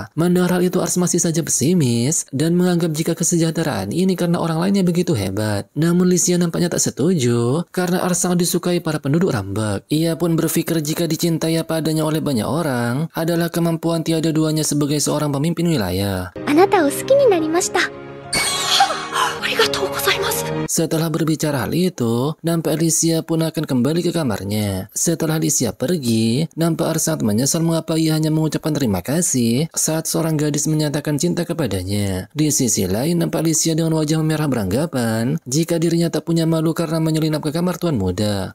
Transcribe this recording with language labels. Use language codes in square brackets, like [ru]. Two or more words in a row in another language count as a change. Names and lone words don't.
[id] Mendengar hal itu, Ars masih saja pesimis dan menganggap jika kesejahteraan ini karena orang lainnya begitu hebat. Namun Licia nampaknya tak setuju karena Ars sangat disukai para penduduk Rambek. Ia pun berpikir jika dicintai apa adanya oleh banyak orang adalah kemampuan tiada duanya sebagai seorang pemimpin wilayah. [ja] あなたを好きになりました。ありがとうございます。 [id] Setelah berbicara hal itu, nampak Licia pun akan kembali ke kamarnya. Setelah Licia pergi, nampak Ars sangat menyesal mengapa ia hanya mengucapkan terima kasih saat seorang gadis menyatakan cinta kepadanya. Di sisi lain, nampak Licia dengan wajah memerah beranggapan jika dirinya tak punya malu karena menyelinap ke kamar tuan muda.